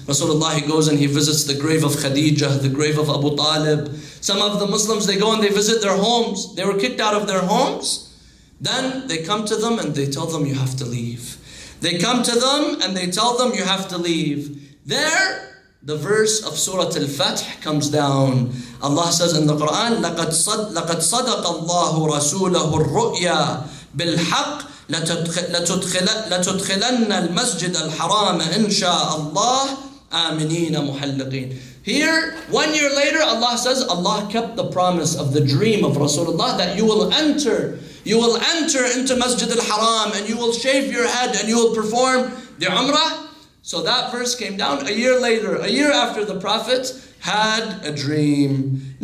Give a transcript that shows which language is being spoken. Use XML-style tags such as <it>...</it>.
<en>Rasulullah, he goes and he visits the grave of Khadijah, the grave of Abu Talib. Some of the Muslims, they go and they visit their homes. They were kicked out of their homes. Then they come to them and they tell them, you have to leave. They come to them and they tell them, you have to leave. There, the verse of Surah Al-Fath comes down.</en> <ar>Allah says in the Quran, لَقَدْ صَدَقَ اللَّهُ رَسُولَهُ الرُّؤْيَا بِالْحَقِّ لَتُدْخِلَنَّ الْمَسْجِدَ الْحَرَامَ إِنْ شَاءَ اللَّهُ آمِنِينَ مُحَلِّقِينَ.</ar> <en>Here, 1 year later, Allah says, Allah kept the promise of the dream of Rasulullah that you will enter into Masjid al-Haram and you will shave your head and you will perform the Umrah. So that verse came down a year later, a year after the Prophet had a dream.</en>